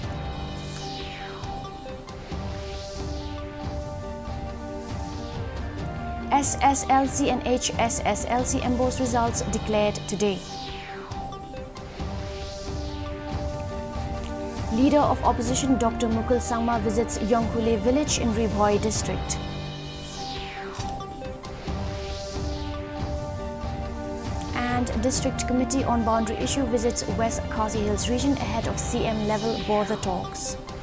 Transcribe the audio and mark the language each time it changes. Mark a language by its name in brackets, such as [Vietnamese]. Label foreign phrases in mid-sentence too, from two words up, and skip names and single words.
[English] SSLC and HSSLC MBOS results declared today. Leader of Opposition Dr. Mukul Sangma visits Yongkhule village in Ribhoi district. And District Committee on Boundary Issue visits West Khasi Hills region ahead of CM level border talks.